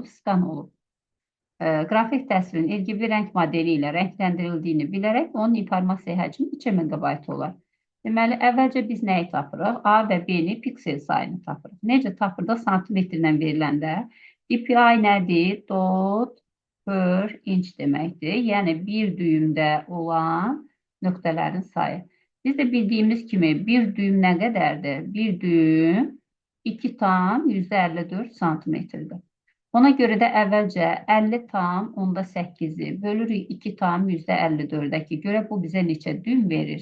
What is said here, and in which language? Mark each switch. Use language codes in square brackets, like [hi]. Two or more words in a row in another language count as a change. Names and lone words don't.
[az] Skan olub. Qrafik təsvirin RGB rəng modeli ilə rəngləndirildiyini bilərək onun informasiya həcmi 2 megabayt olar. Deməli, əvvəlcə biz nəyi tapırıq? A və B-ni piksel sayını tapırıq. Necə tapırıq? Santimetrlə veriləndə DPI nədir? [en] Dot per inch deməkdir. [az] Yəni, bir düyümdə olan nöqtələrin sayı. Biz də bildiyimiz kimi bir düyüm nə qədərdir? Bir düyüm 2 tam %54 santimetrdir. Ona görə də əvvəlcə 50 tam onda 8-i bölürük 2 tam %54-ə ki, görə bu bizə neçə düym verir?